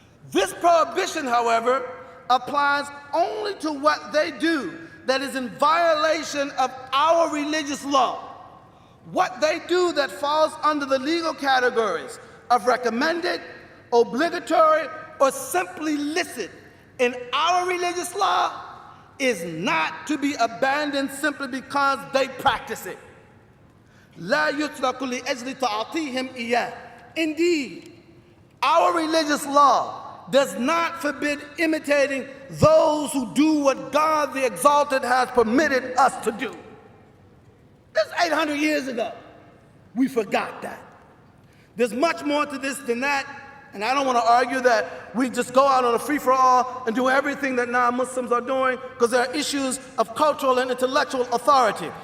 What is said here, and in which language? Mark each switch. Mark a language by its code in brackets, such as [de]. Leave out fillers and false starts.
[en] This prohibition, however, applies only to what they do that is in violation of our religious law. What they do that falls under the legal categories of recommended, obligatory, or simply licit in our religious law is not to be abandoned simply because they practice it. [ar] لا يترك لأجل تعطيهم إياه. [en] Indeed, our religious law does not forbid imitating those who do what God the Exalted has permitted us to do. This is 800 years ago. We forgot that. There's much more to this than that, and I don't want to argue that we just go out on a free-for-all and do everything that non-Muslims are doing, because there are issues of cultural and intellectual authority.